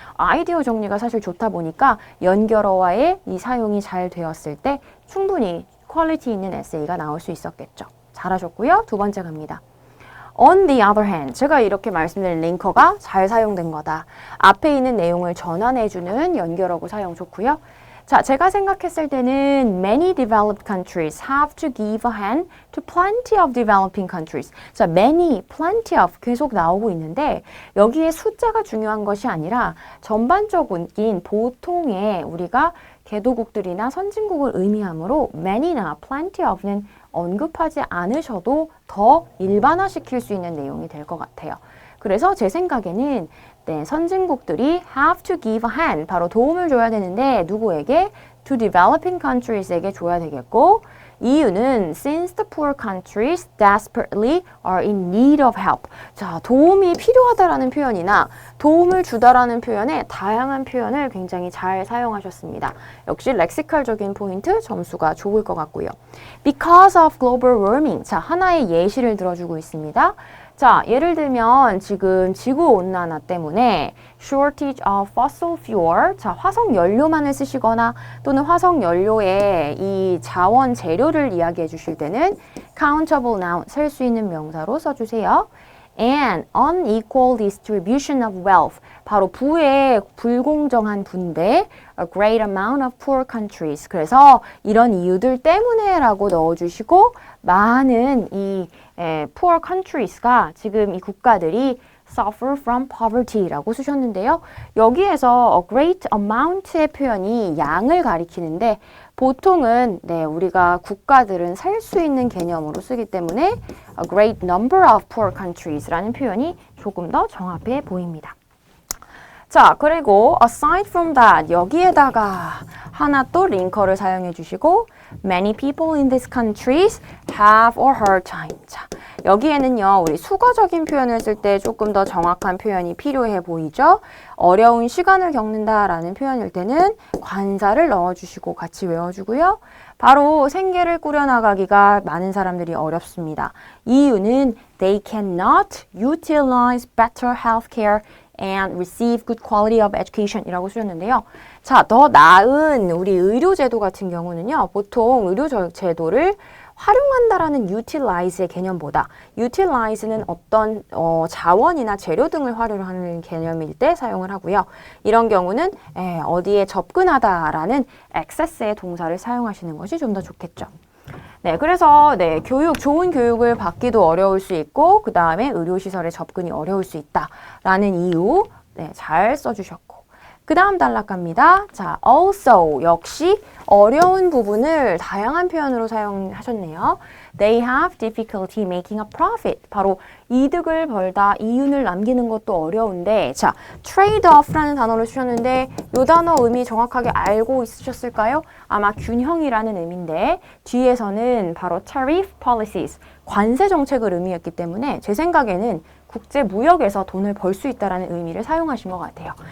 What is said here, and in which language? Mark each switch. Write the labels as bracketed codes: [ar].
[ko] 아이디어 정리가 사실 좋다 보니까 연결어와의 이 사용이 잘 되었을 때 충분히 퀄리티 있는 에세이가 나올 수 있었겠죠. 잘하셨고요. 두 번째 갑니다. [en] On the other hand, [ko] 제가 이렇게 말씀드린 링커가 잘 사용된 거다. 앞에 있는 내용을 전환해주는 연결어구 사용 좋고요. 자, 제가 생각했을 때는 [en] many developed countries have to give a hand to plenty of developing countries. [ko] 자, many, plenty of 계속 나오고 있는데 여기에 숫자가 중요한 것이 아니라 전반적인 보통의 우리가 개도국들이나 선진국을 의미하므로 many나 plenty of는 언급하지 않으셔도 더 일반화시킬 수 있는 내용이 될 것 같아요. 그래서 제 생각에는 선진국들이 [en] have to give a hand, [ko] 바로 도움을 줘야 되는데 누구에게? [en] To developing countries [ko] 에게 줘야 되겠고 이유는 [en] since the poor countries desperately are in need of help. [ko] 자, 도움이 필요하다라는 표현이나 도움을 주다라는 표현에 다양한 표현을 굉장히 잘 사용하셨습니다. 역시 렉시컬적인 포인트 점수가 좋을 것 같고요. [en] Because of global warming. [ko] 자, 하나의 예시를 들어주고 있습니다. 자, 예를 들면 지금 지구온난화 때문에 [en] shortage of fossil fuel, [ko] 자, 화석연료만을 쓰시거나 또는 화석연료의 이 자원 재료를 이야기해 주실 때는 countable noun, 셀 수 있는 명사로 써주세요. [en] And unequal distribution of wealth, [ko] 바로 부의 불공정한 분배, [en] a great amount of poor countries. [ko] 그래서 이런 이유들 때문에 라고 넣어주시고 많은 이 poor countries가 지금 이 국가들이 [en] suffer from poverty [ko] 라고 쓰셨는데요. 여기에서 a great amount의 표현이 양을 가리키는데 보통은 우리가 국가들은 살 수 있는 개념으로 쓰기 때문에 [en] a great number of poor countries [ko] 라는 표현이 조금 더 정확해 보입니다. 자, 그리고 [en] aside from that, [ko] 여기에다가 하나 또 링커를 사용해 주시고 [en] many people in these countries have a hard time. [ko] 자, 여기에는요, 우리 수거적인 표현을 쓸 때 조금 더 정확한 표현이 필요해 보이죠? 어려운 시간을 겪는다라는 표현일 때는 관사를 넣어주시고 같이 외워주고요. 바로 생계를 꾸려나가기가 많은 사람들이 어렵습니다. [en] 이유는 they cannot utilize better healthcare and receive good quality of education [ko] 이라고 쓰셨는데요. 자, 더 나은 우리 의료제도 같은 경우는요. 보통 의료제도를 활용한다라는 utilize의 개념보다 utilize는 어떤 자원이나 재료 등을 활용하는 개념일 때 사용을 하고요. 이런 경우는 어디에 접근하다라는 access의 동사를 사용하시는 것이 좀 더 좋겠죠. 네, 그래서 좋은 교육을 받기도 어려울 수 있고 그 다음에 의료시설에 접근이 어려울 수 있다라는 이유 잘 써주셨고 그 다음 단락 갑니다. 자, also 역시 어려운 부분을 다양한 표현으로 사용하셨네요. [en] They have difficulty making a profit. [ko] 바로 이득을 벌다 이윤을 남기는 것도 어려운데 자, trade-off라는 단어를 쓰셨는데 이 단어 의미 정확하게 알고 있으셨을까요? 아마 균형이라는 의미인데 뒤에서는 바로 tariff policies, 관세 정책을 의미했기 때문에 제 생각에는 국제 무역에서 돈을 벌 수 있다는 의미를 사용하신 것 같아요.